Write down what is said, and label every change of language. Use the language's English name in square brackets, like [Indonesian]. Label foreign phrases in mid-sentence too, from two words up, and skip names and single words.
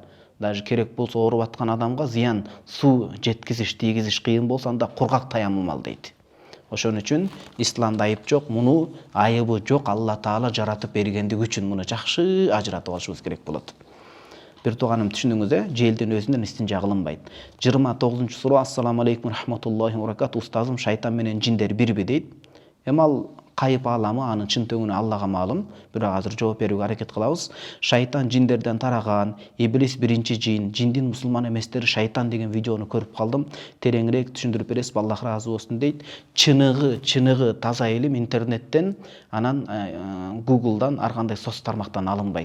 [Kyrgyz] Даже керек болсо ооруп аткан адамга зыян суу жеткизиш, тийгизиш кыйын болсо, анда кургак таяммум ал дейт. Ошон үчүн исламда айып жок, муну айыбы жок, Алла Таала жаратып бергендиги үчүн муну жакшы ажыратып алышыбыз керек болот. Бир тууганым, түшүнүңүз, желдин өзүнөн истинжа кылынбайт. 29-чу суроо. [Arabic] السلام عليكم رحمة الله وبركاته. [Kyrgyz] Устазым, шайтан менен жиндер бирби дейт. Эми ал кайып ааламы, анын чын төңүнө Аллага маалым. Бирок азыр жооп берүүгө аракет кылабыз. Шайтан жиндерден тараган, иблис биринчи жин, жиндин мусулман эместери шайтан деген видеону көрүп калдым. Тереңирээк түшүндүрүп бересиз, Аллах ыраазы болсун дейт. Чыныгы таза илим интернеттен, анан Google'дан, ар кандай соц тармактан алынбайт.